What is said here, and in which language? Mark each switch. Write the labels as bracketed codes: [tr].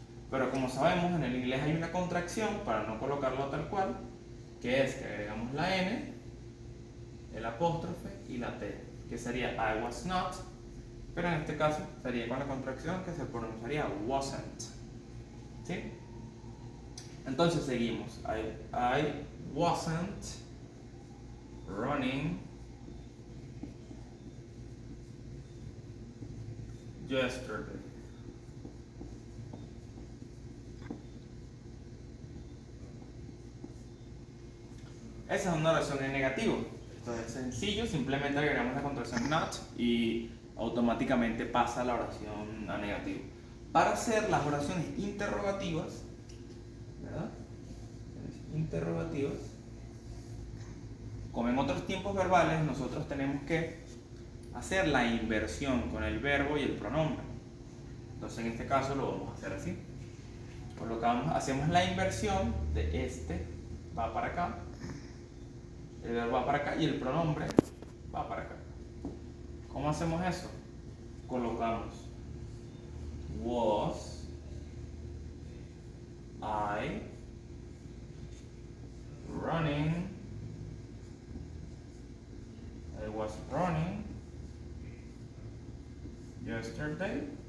[es] Pero como sabemos, en el inglés hay una contracción para no colocarlo tal cual, que es que agregamos la N, el apóstrofe y la T, que sería [en] I was not, [es] pero en este caso sería con la contracción que se pronunciaría wasn't. ¿Sí? Entonces seguimos. [en] I wasn't running yesterday. [es] Esa es una oración en negativo. Esto es sencillo, simplemente agregamos la contracción not y automáticamente pasa la oración a negativo. Para hacer las oraciones interrogativas, ¿verdad? Interrogativas, como en otros tiempos verbales, nosotros tenemos que hacer la inversión con el verbo y el pronombre. Entonces en este caso lo vamos a hacer así. Hacemos la inversión de este va para acá, el verbo va para acá y el pronombre va para acá. ¿Cómo hacemos eso? Colocamos [en] was I running. I was running yesterday.